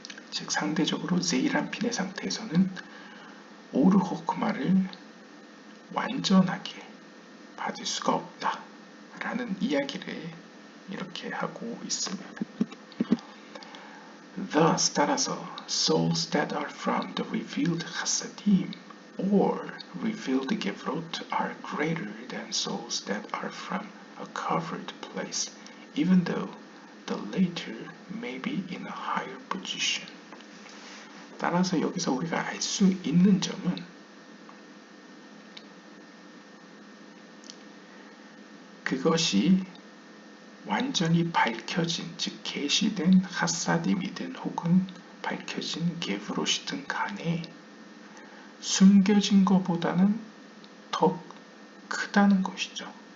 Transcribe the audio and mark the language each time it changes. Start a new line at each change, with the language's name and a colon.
Korean: 즉 상대적으로 세이람핀의 상태에서는 오르호크마를 완전하게 받을 수가 없다라는 이야기를 이렇게 하고 있습니다.
English: Thus,
Korean: 따라서
English: souls that are from the revealed chasadim or revealed gevrot are greater than souls that are from a covered place, even though the latter may be in a higher position.
Korean: 따라서 여기서 우리가 알 수 있는 점은 그것이 완전히 밝혀진, 즉 계시된 하사딤이든 혹은 밝혀진 게브롯이든 간에 숨겨진 것보다는 더 크다는 것이죠.